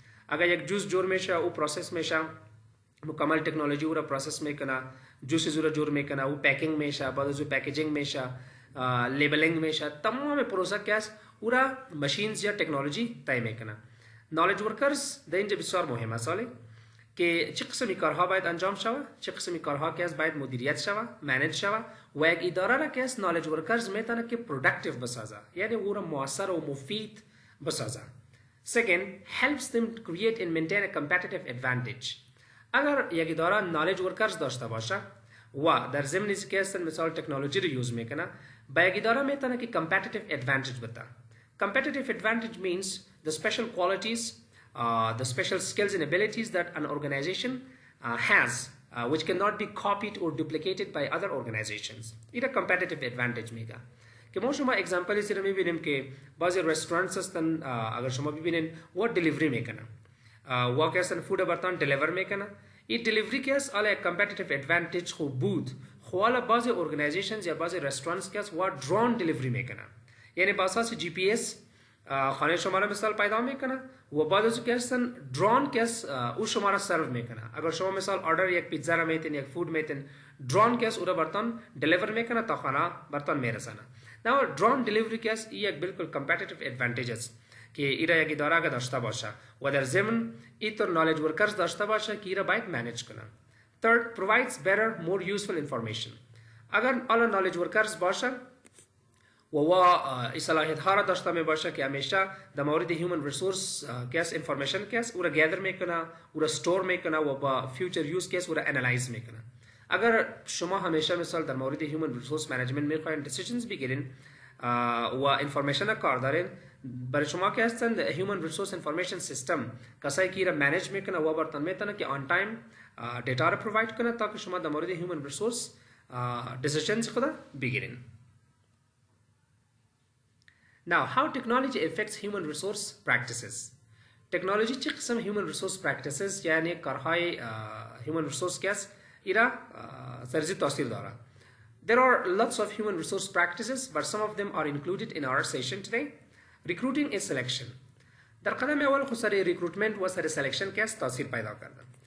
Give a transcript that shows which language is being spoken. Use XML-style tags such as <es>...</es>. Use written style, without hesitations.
<fa>اگر یک جوس جور میشه او پروسس میشه مکمل تکنولوژی او را پروسس میکنه، جوسز او را جور میکنه، او پॅकिंग میشه، بعد از او پॅकेजिंग میشه، لیبلینگ میشه، تمام پروسه که است او را ماشینز یا تکنولوژی طی میکنه. نالج ورکرز در اینجا بسیار مهم است که چه قسمی کارها باید انجام شود، چه قسمی کارها که است باید مدیریت شود، منیج شود و یک اداره را که است نالج ورکرز میتونه که پروداکتیو بسازه، یعنی او را مؤثر و مفید بسازه.</fa> <en>Second, helps them create and maintain a competitive advantage.</en> <fa>اگر یک اداره نالج ورکرز داشته باشه و در ضمن که هستن مثال تکنولوژی رو یوز میکنه با یک اداره میتونه که competitive advantage بده.</fa> <en>Competitive advantage means the special qualities, the special skills and abilities that an organization has which cannot be copied or duplicated by other organizations.</en> <fa>اینا competitive advantage میگه. که ما شما اگزامپلی رو میبینیم که بعضی رستورانتس هستن اگر شما ببینین و دلیوری میکنن و که هستن فود براتون دلیور میکنن، این دلیوری که است حالا یک کمپیتیتیو ادوانتیج خوب بود. خب حالا بعضی ارگانایزیشنز یا بعضی رستورانتس که است و درون دلیوری میکنن، یعنی با اساس جی پی اس خانه شما را مثال پیدا میکنه و بعد از که هستن درون کس او شما را سرو میکنه. اگر شما مثال آردر یک پیتزا را میتین یک فود میتین درون کس او را برتون دلیور میکنه تا خانه برتون میرسانه. now درون دلیوری کس یک بالکل کمپیتیتیو ادوانتیج است که ایرا یک اداره اگه داشته باشه و در ضمن ایتر نالج ورکرز داشته باشه که ایرا باید منیج کنه.</fa> <en>third provides better more useful information.</en> <fa>اگر آل نالج ورکرز باشه و صلاحیت ها را داشته می باشه که همیشه در مورد هیومن ریسورس کس انفورمیشن کس او را گیدر میکنه او را استور میکنه و با فیوچر یوز کس او را انالایز میکنه. اگر شما همیشه مثال در مورد هیومن ریسورس منیجمنت میخواین دیسیژنز بگیرین و انفورمیشن کار دارین برای شما که هستن هیومن ریسورس انفورمیشن سیستم کسایی که را منیج میکنه و برتون میتونه که آن تایم دیتا را پروواید کنه تا که شما در مورد هیومن ریسورس دیسیژنز خود بگیرین.</fa> <en>Now, how technology affects human resource practices? Technology</en> <fa>چه قسم</fa> <en>human resource practices یعنی کارهای human resource</en> <fa>کس ایرا سرزی تاثیر داره.</fa> <en>There are lots of human resource practices, but some of them are included in our session today. Recruiting is selection.</en> <fa>در قدم اول خسر recruitment و سر selection کس تاثیر پیدا کرده.</fa>